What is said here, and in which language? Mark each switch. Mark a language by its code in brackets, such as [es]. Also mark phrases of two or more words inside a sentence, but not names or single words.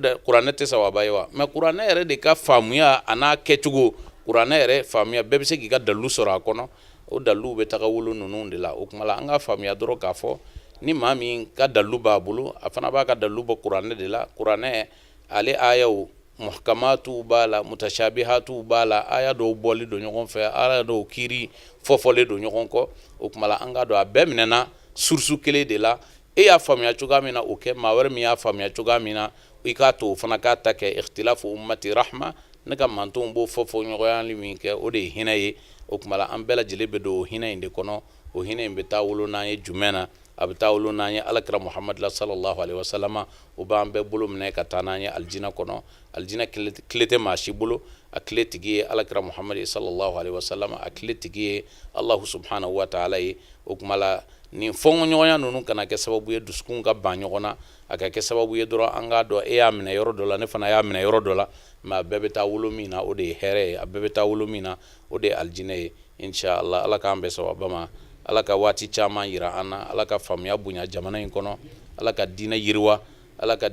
[bm] kuranɛ tɛ sawaba ye wa mais kuranɛ yɛrɛ de ka faamuya a n'a kɛcogo kuranɛ yɛrɛ faamuya bɛɛ bɛ se k'i ka dalu sɔrɔ a kɔnɔ o dalu bɛ taga wolo ninnu de la o kuma la an ka faamuya dɔrɔn k'a fɔ ni maa min ka dalu b'a bolo a fana b'a ka dalu bɔ kuranɛ de la kuranɛ ale ayaw muhkamatu b'a la mutashabihatu b'a la aya dɔw bɔli don ɲɔgɔn fɛ aya dɔw kiiri fɔfɔlen don ɲɔgɔn kɔ o kuma la an ka dɔn a bɛɛ minɛna source kelen de la e y'a faamuya cogoya min na o kɛ maa wɛrɛ min y'a faamuya cogoya min na i k'a to o fana k'a ta kɛ [ar] اختلاف أمتي رحمة [bm] ne ka mantonw b'o fɔ ɲɔgɔnyali min kɛ o de ye hinɛ ye o kuma la an bɛɛ lajɛlen bɛ don o hinɛ in de kɔnɔ o hinɛ in bɛ taa wolo n'an ye jumɛn na a bɛ taa wolo n'an ye alakira muhamadu la [ar] صلى الله عليه وسلم [bm] o b'an bɛɛ bolo minɛ ka taa n'an ye alijinɛ kɔnɔ alijinɛ tile tɛ maa si bolo a tile tigi ye alakira muhamadu [ar] صلى الله عليه وسلم [bm] a tile tigi ye [ar] الله سبحانه وتعالى [bm] ye o kuma la nin fɔɲɔgɔnya ninnu kana kɛ sababu ye dusukun ka ban ɲɔgɔn na a ka kɛ sababu ye dɔrɔn an k'a dɔn e y'a minɛ yɔrɔ dɔ la ne fana y'a minɛ yɔrɔ dɔ la mais a bɛɛ bɛ taa wolo min na o de ye hɛrɛ ye a bɛɛ bɛ taa wolo min na o de ye alijinɛ ye inshallah ala k'an bɛɛ sababa ma ala ka waati caman yira an na ala ka faamuya bonya jamana in kɔnɔ ala ka diinɛ yiriwa ala ka